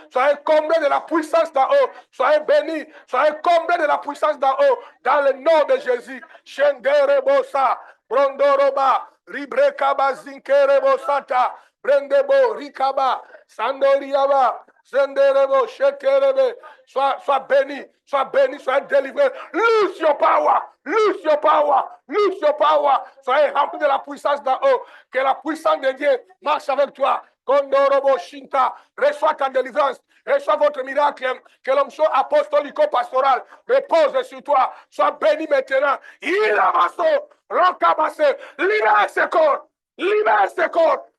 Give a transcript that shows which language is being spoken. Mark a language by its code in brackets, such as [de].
[fr] Soyez comblés de la puissance d'en haut. Soyez bénis. Soyez comblés de la puissance d'en haut. Dans le nom de Jésus. Shenderebosa. Brondoroba. Ribrekaba zinkerebosata. Brendebo. Rikaba. Sandoriaba. Zenderebo, sheterebe. Sois béni, sois béni, sois délivré. [en] Lose your power, lose your power, lose your power. [fr] Soyez remplis de la puissance d'en haut. Que la puissance de Dieu marche avec toi. Kondorobo Shinta, reçois ta délivrance, reçois votre miracle. Que l'onction apostolico-pastorale repose sur toi. Sois béni maintenant. Il amasso, rocamasse, libère ce corps, libère ce corps.